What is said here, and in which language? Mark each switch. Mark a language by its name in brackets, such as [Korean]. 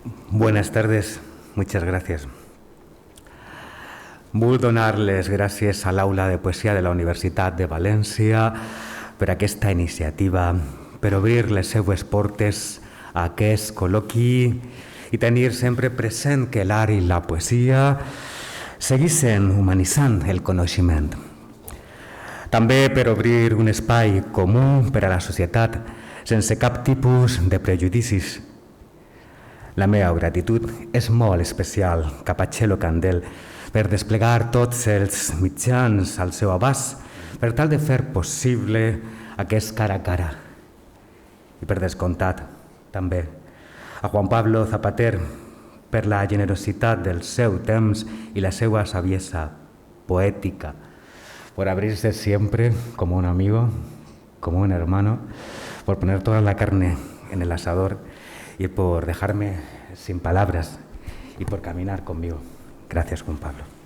[Spanish] Buenas tardes, muchas gracias. [Catalan] Vull donar-les gràcies a l'Aula de Poesia de la Universitat de València per aquesta iniciativa, per obrir les seues portes a aquest col·loqui i tenir sempre present que l'art i la poesia segueixen humanitzant el coneixement. També per obrir un espai comú per a la societat sense cap tipus de prejudicis. La meva gratitud és molt especial cap a Txelo Candel per desplegar tots els mitjans al seu abast per tal de fer possible aquest cara a cara. I per descomptat, també, a Juan Pablo Zapater per la generositat del seu temps i la seva saviesa poètica, [Spanish] por abrirse siempre como un amigo, como un hermano, por poner toda la carne en el asador y por dejarme sin palabras y por caminar conmigo. Gracias, Juan Pablo.